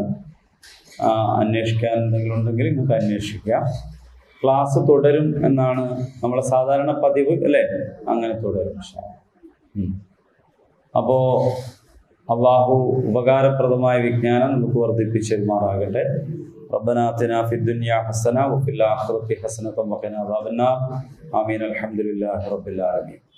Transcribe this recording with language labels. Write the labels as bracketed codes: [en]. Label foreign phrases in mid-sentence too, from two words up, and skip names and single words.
[ml] അന്വേഷിക്കാൻ എന്തെങ്കിലും ഉണ്ടെങ്കിൽ നിങ്ങൾക്ക് അന്വേഷിക്കാം. ക്ലാസ് തുടരും എന്നാണ് നമ്മളെ സാധാരണ പതിവ് അല്ലേ? അങ്ങനെ തുടരും. അപ്പോൾ അള്ളാഹു ഉപകാരപ്രദമായ വിജ്ഞാനം നമുക്ക് വർദ്ധിപ്പിച്ചു തരുമാറാകട്ടെ. [ar] ربنا آتنا في الدنيا حسنة وفي الآخرة حسنة وقنا عذاب النار. آمين. الحمد لله رب العالمين.